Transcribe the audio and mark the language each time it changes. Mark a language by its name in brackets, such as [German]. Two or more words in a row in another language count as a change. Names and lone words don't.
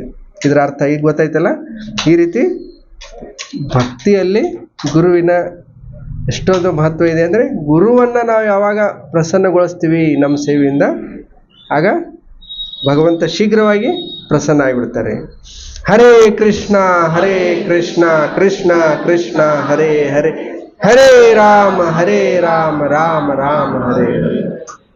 [Kannada] ಇದರ ಅರ್ಥ ಈಗ ಗೊತ್ತಾಯ್ತಲ್ಲ. ಈ ರೀತಿ ಭಕ್ತಿಯಲ್ಲಿ ಗುರುವಿನ ಎಷ್ಟೊಂದು ಮಹತ್ವ ಇದೆ. ಅಂದರೆ ಗುರುವನ್ನು ನಾವು ಯಾವಾಗ ಪ್ರಸನ್ನಗೊಳಿಸ್ತೀವಿ ನಮ್ಮ ಸೇವೆಯಿಂದ ಆಗ ಭಗವಂತ ಶೀಘ್ರವಾಗಿ ಪ್ರಸನ್ನ ಆಗಿಬಿಡ್ತಾರೆ. [Sanskrit] ಹರೇ ಕೃಷ್ಣ ಕೃಷ್ಣ ಕೃಷ್ಣ ಹರೇ ಹರೇ, ಹರೇ ರಾಮ ರಾಮ ರಾಮ ಹರೇ ಹರೇ.